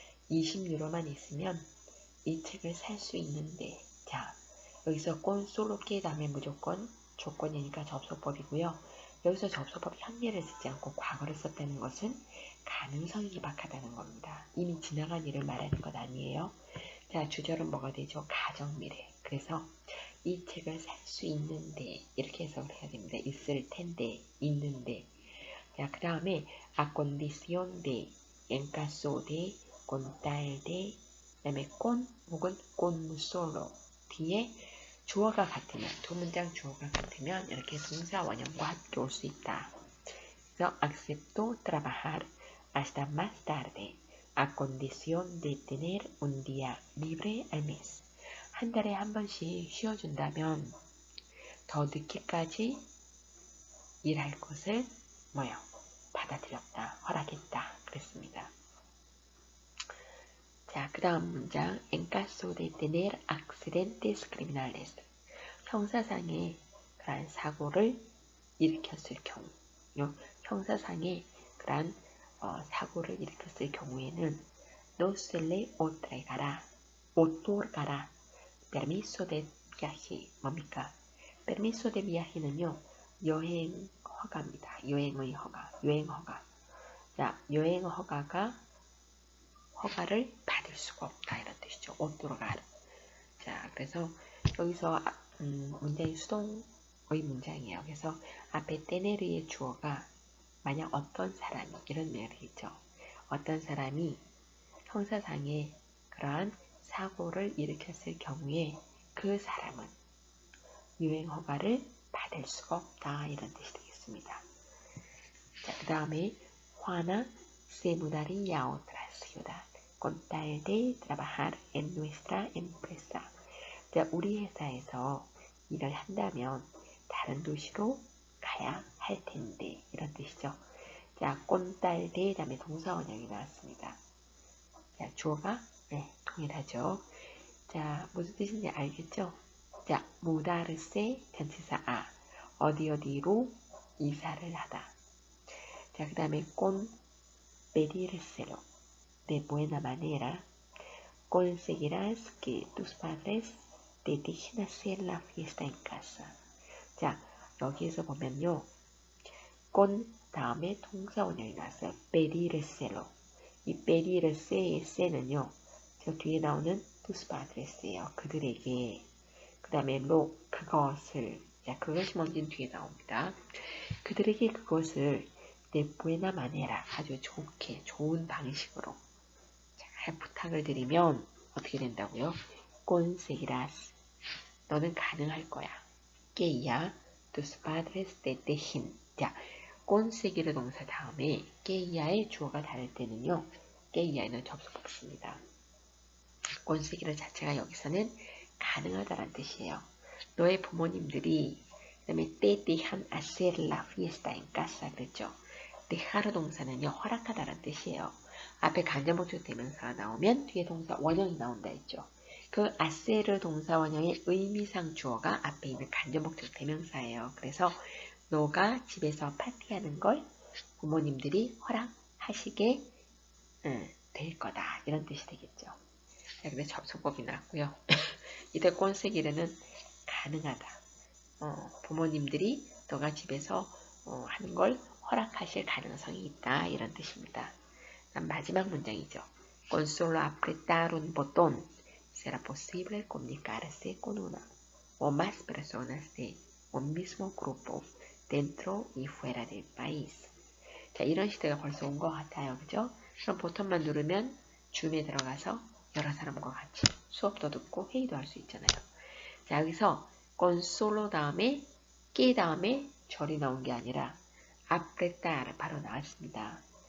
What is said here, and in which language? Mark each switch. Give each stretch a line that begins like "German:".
Korean: 20유로만 있으면 이 책을 살 수 있는데. 자, 여기서 con solo que 다음에 무조건 조건이니까 접속법이고요. 여기서 접속법 현재를 쓰지 않고 과거를 썼다는 것은 가능성이 희박하다는 겁니다. 이미 지나간 일을 말하는 것 아니에요. 자, 주절은 뭐가 되죠? 가정미래. 그래서 이 책을 살 수 있는데 이렇게 해석을 해야 됩니다. 있을 텐데, 있는데. 자, 그 다음에
Spanish: a condición de, en caso de, con tal de,
Korean: 그 다음에 con 혹은 con solo 뒤에 주어가 같으면, 두 문장 주어가 같으면 이렇게 동사 원형과 함께 올 수 있다.
Spanish: 그래서 acepto trabajar hasta más tarde a condición de tener un día libre al mes.
Korean: 한 달에 한 번씩 쉬어준다면 더 늦게까지 일할 것을 받아들였다, 허락했다 그랬습니다. 자, 그 다음 문장
Spanish: en caso de tener accidentes criminales.
Korean: 형사상의 그러한 사고를 일으켰을 경우, 형사상의 그러한 사고를 일으켰을 경우에는
Spanish: no se le otorgará permiso de viaje.
Korean: 뭡니까? permiso de viaje는요, 여행 허가입니다. 여행의 허가, 여행 허가. 자, 여행 허가를 받을 수가 없다 이런 뜻이죠. otorgar. 자, 그래서 여기서 문장이 수동의 문장이에요. 그래서 앞에 tener의 주어가 만약 어떤 사람이 이런 말이죠. 어떤 사람이 형사상의 그러한 사고를 일으켰을 경우에 그 사람은 유행 허가를 받을 수가 없다 이런 뜻이 되겠습니다. 자, 그 다음에
Spanish: Juana se mudaría a otra ciudad con tal de trabajar en nuestra empresa.
Korean: 자, 우리 회사에서 일을 한다면 다른 도시로 가야 할 텐데 이런 뜻이죠. 자, con tal de 다음에 동사 원형이 나왔습니다. 자, 주어가 동일하죠. 자, 무슨 뜻인지 알겠죠? 자, mudarse 전치사 어디로 이사를 하다. 자, 그 다음에
Spanish: con pedírselo de buena manera conseguirás que tus padres te dejen hacer la fiesta en casa.
Korean: 자, 여기에서 보면요. con 다음에 동사 원형이 나왔어요. pedírselo. 이 pedírs의 se는요. 저 뒤에 나오는 tus padres예요. 그들에게. 그 다음에 그것을. 자, 그것이 뭔지는 뒤에 나옵니다. 그들에게 그것을 de buena manera 아주 좋게, 좋은 방식으로 잘 부탁을 드리면 어떻게 된다고요? conseguirás. 너는 가능할 거야.
Spanish: que ya tus padres te dejen.
Korean: 자, conseguir 동사 다음에 que ya의 주어가 다를 때는요. que ya에는 접속법 씁니다. conseguir 자체가 여기서는 가능하다란 뜻이에요. 너의 부모님들이 그 다음에
Spanish: te dejan hacer la fiesta en casa
Korean: 그랬죠. dejar 동사는요. 허락하다란 뜻이에요. 앞에 간접목적 대명사가 나오면 뒤에 동사 원형이 나온다 했죠. 그 아세르 동사 원형의 의미상 주어가 앞에 있는 간접목적 대명사예요. 그래서 너가 집에서 파티하는 걸 부모님들이 허락하시게 될 거다. 이런 뜻이 되겠죠. 자, 근데 접속법이 나왔고요. 이때 꼰세기르는 가능하다. 부모님들이 너가 집에서 하는 걸 허락하실 가능성이 있다. 이런 뜻입니다. 마지막 문장이죠.
Spanish: Con solo apretar un botón será posible comunicarse con una o más personas de un mismo grupo dentro y fuera del país.
Korean: 자, 이런 시대가 벌써 온 것 같아요. 그죠? 그럼 버튼만 누르면 줌에 들어가서 여러 사람과 같이 수업도 듣고 회의도 할 수 있잖아요. 자, 여기서 con solo 다음에 que 다음에 절이 나온 게 아니라 apretar 바로 나왔습니다.